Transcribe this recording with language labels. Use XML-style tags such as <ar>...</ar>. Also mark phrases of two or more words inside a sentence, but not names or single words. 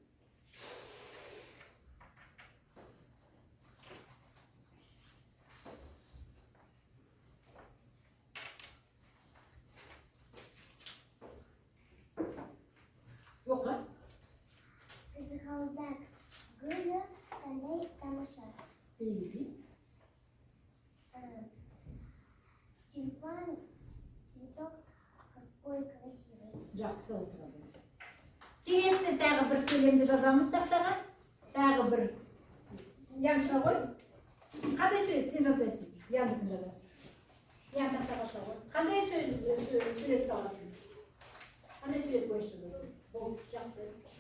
<kk>Оқы. Қызғалдақ гүлі қандай тамаша?</kk> <ru>Переведи. Тюльпан, цветок какой красивый.</ru> <kk>Жақсы отырады. Келесі тағы бір сөйлемді жазамыз тақтаға. Тағы бір. Яншыға ғой. Қандай сурет? Сен жазбайсың. Яндықын жазасың. Ян тақтаға шыға ғой. Қандай суретті аласың? Қандай сурет бойынша жазасың?</kk>